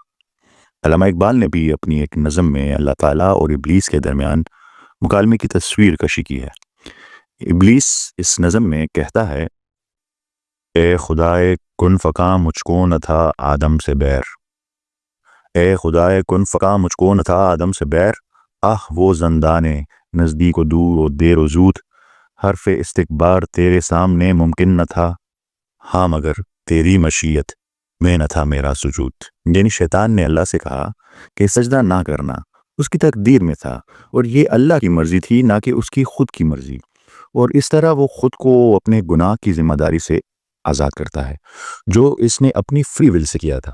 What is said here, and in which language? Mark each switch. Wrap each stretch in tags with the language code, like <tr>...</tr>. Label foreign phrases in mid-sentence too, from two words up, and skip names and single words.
<ur>علامہ اقبال نے بھی اپنی ایک نظم میں اللہ تعالیٰ اور ابلیس کے درمیان مکالمے کی تصویر کشی کی ہے۔ ابلیس اس نظم میں کہتا ہے، اے خدائے کن فکا مجھ کو نہ تھا آدم سے بیر، اے خدائے کن فکا مجھ کو نہ تھا آدم سے بیر، آہ وہ زندانے نزدیک و دور و دیر و زود، حرف استکبار تیرے سامنے ممکن نہ تھا، ہاں مگر تیری مشیت میں نہ تھا میرا سجود۔ یعنی شیطان نے اللہ سے کہا کہ سجدہ نہ کرنا اس کی تقدیر میں تھا، اور یہ اللہ کی مرضی تھی نہ کہ اس کی خود کی مرضی، اور اس طرح وہ خود کو اپنے گناہ کی ذمہ داری سے آزاد کرتا ہے جو اس نے اپنی</ur> <en>free will</en> <ur>سے کیا تھا۔</ur>